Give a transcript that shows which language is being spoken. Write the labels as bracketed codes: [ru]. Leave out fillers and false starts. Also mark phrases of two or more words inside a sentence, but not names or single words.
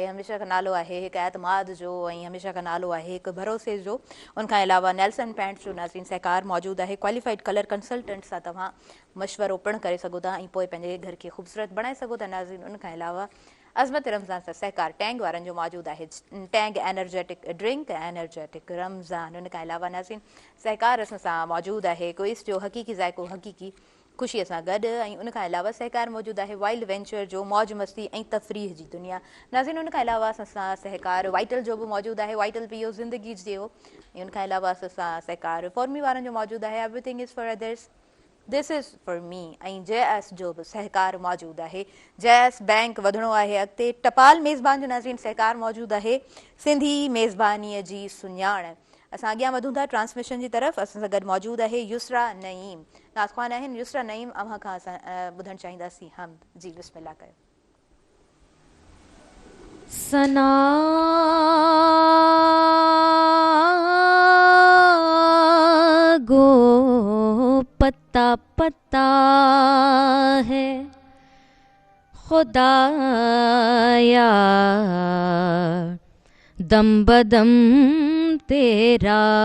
[sd] हमेशह खां नालो आहे हिकु एतमाद जो ऐं हमेशह खां नालो आहे हिकु भरोसे जो। उनखां अलावा नेल्सन पेंट्स जो नाज़रीन सहकार मौजूदु आहे। [en] qualified colour consultant [sd] सां तव्हां मशवरो पिणु करे सघो था ऐं पोइ पंहिंजे घर खे ख़ूबसूरत बणाए सघो था नाज़रीन। उनखां अलावा अज़मत रमज़ान सां सहकार टैंग वारनि जो मौजूदु आहे। [en] Tang energetic drink energetic Ramzan. [sd] उनखां अलावा नाज़रीन सहकार सां मौजूदु आहे क्विज़ जो हक़ीक़ी ज़ाइको हक़ीक़ी ख़ुशीअ सां गॾु ऐं उनखां अलावा सहकार मौजूदु आहे वाइल्ड वेंचर जो मौज मस्ती ऐं तफ़रीह जी दुनिया नाज़रीन। उनखां अलावा असां सहकार वाइटल जो बि मौजूदु आहे। वाइटल पीओ ज़िंदगी जियो ऐं उनखां अलावा असां सहकार फॉर्मी वारनि जो मौजूदु आहे। [en] everything is for others this is for me [sd] ऐं JS जो बि सहकार मौजूदु आहे। JS बैंक वधिणो आहे अॻिते। टपाल मेज़बान जो नाज़रीन सहकार मौजूदु आहे। सिंधी मेज़बानीअ जी सुञाण। असां अॻियां वधूं था ट्रांसमिशन जी तरफ़। असां सां गॾु मौजूदु आहे युसरा नईम नाज़ख़्वान आहिनि। युसरा नईम अव्हां खां असां ॿुधणु चाहींदासीं हम जी बिस्मिल्लाह कयो। [ur] ثنا گو پتا پتا ہے خدایا دم بدم تیرا